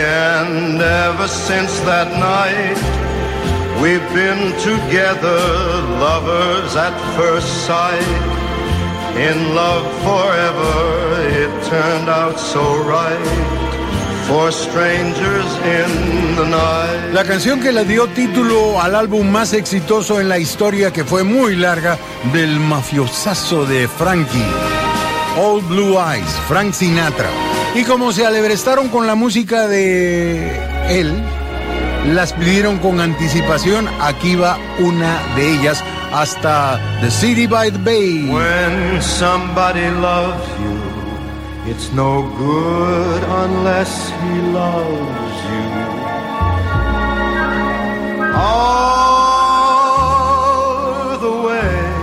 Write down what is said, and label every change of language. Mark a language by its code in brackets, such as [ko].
[en] And ever since that night, we've been together, lovers at first sight. In love forever, it turned out so right, for strangers in the night. [es] La canción que le dio título al álbum más exitoso en la historia, que fue muy larga, del mafiosazo de Frankie, Old Blue Eyes, Frank Sinatra. Y como se alebrestaron con la música de él, las pidieron con anticipación, aquí va una de ellas, hasta The City by the Bay. [en] When somebody loves you, it's no good unless he loves you. All the way.